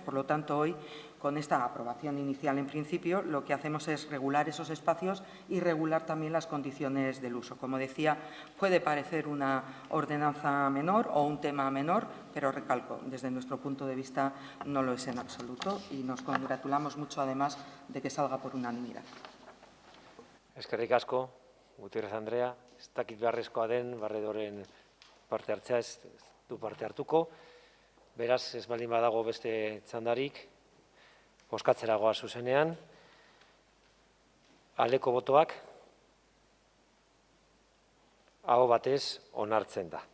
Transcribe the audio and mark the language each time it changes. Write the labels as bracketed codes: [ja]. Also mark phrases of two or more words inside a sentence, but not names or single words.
[es] Por lo tanto, hoy, con esta aprobación inicial en principio, lo que hacemos es regular esos espacios y regular también las condiciones del uso. Como decía, puede parecer una ordenanza menor o un tema menor, pero recalco, desde nuestro punto de vista no lo es en absoluto y nos congratulamos mucho además de que salga por unanimidad. [eu] Eskerrik asko, Gutiérrez Andrea. Ez dakit beharrezkoa den barredoren parte hartzea, ez du parte hartuko. Beraz, ez baldin badago beste txandarik, bozkatzera goaz zuzenean. Aldeko botoak, aho batez onartzen da.